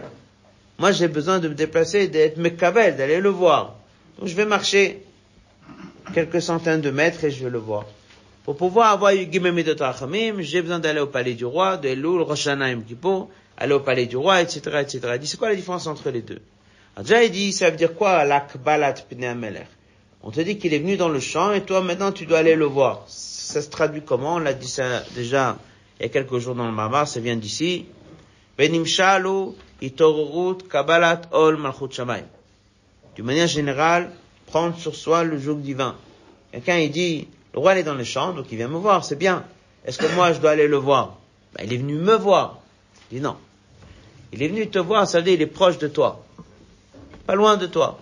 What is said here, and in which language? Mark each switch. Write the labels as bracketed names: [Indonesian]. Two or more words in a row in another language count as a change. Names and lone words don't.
[French] Moi, j'ai besoin de me déplacer, d'être mekabel, d'aller le voir. Donc je vais marcher quelques centaines de mètres et je vais le voir. Pour pouvoir avoir [Hebrew] ג' מידות רחמים, [French] j'ai besoin d'aller au palais du roi, de Elul, Rosh Hashanah Yom Kippour, aller au palais du roi, etc., etc. Il dit, c'est quoi la différence entre les deux? Alors déjà, il dit, ça veut dire quoi, [Hebrew] לקבלת פני המלך? [French] On te dit qu'il est venu dans le champ et toi, maintenant, tu dois aller le voir. Ça se traduit comment? On l'a dit ça déjà il y a quelques jours dans le Mamar, ça vient d'ici. [Hebrew] בנמשל, אתערותא, קבלת, עול, מלכות שמים. [French] D'une manière générale, prendre sur soi le joug divin. Quelqu'un, il dit, le roi, il est dans le champ, donc il vient me voir, c'est bien. Est-ce que moi, je dois aller le voir? Il est venu me voir. Il dit non. Il est venu te voir, ça veut dire, il est proche de toi. Pas loin de toi.